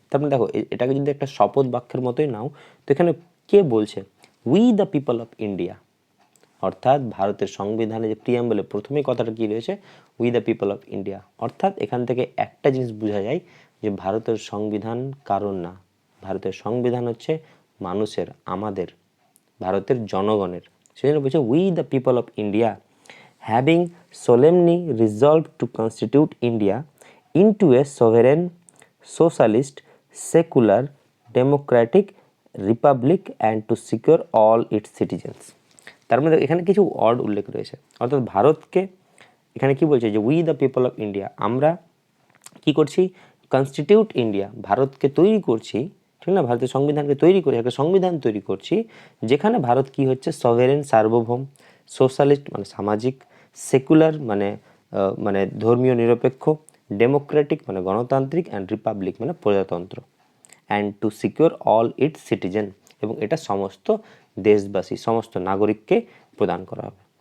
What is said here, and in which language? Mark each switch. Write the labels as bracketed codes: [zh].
[bn] তারপরে দেখো এটাকে যদি একটা শপথ বাক্যের মতোই নাও, তো এখানে কে বলছে, [en] We the people of India. [bn] অর্থাৎ ভারতের সংবিধানে যে প্রিয়াম্বলে প্রথমেই কথাটা কি রয়েছে, [en] We the people of India. [bn] অর্থাৎ এখান থেকে একটা জিনিস বোঝা যায় যে ভারতের সংবিধান কারণ না, ভারতের সংবিধান হচ্ছে মানুষের, আমাদের, ভারতের জনগণের। সেজন্য বলছে [en] We the people of India having solemnly resolved to constitute India into a sovereign, socialist, secular, democratic republic and to secure all its citizens। [bn] তার মধ্যে এখানে কিছু ওয়ার্ড উল্লেখ রয়েছে, অর্থাৎ ভারতকে এখানে কি বলছে, যে we the people of India, আমরা কি করছি, কনস্টিটিউট ইন্ডিয়া, ভারতকে তৈরি করছি, ঠিক না, ভারতের সংবিধানকে তৈরি করে একটা সংবিধান তৈরি করছি যেখানে ভারত কি হচ্ছে, সভেরেন, সার্বভৌম, সোশ্যালিস্ট মানে সামাজিক, সেকুলার মানে মানে ধর্মীয় নিরপেক্ষ, ডেমোক্রেটিক মানে গণতান্ত্রিক, অ্যান্ড রিপাবলিক মানে প্রজাতন্ত্র, [en] and to secure all its citizen, [bn] এবং এটা সমস্ত দেশবাসী, সমস্ত নাগরিককে প্রদান করা হবে।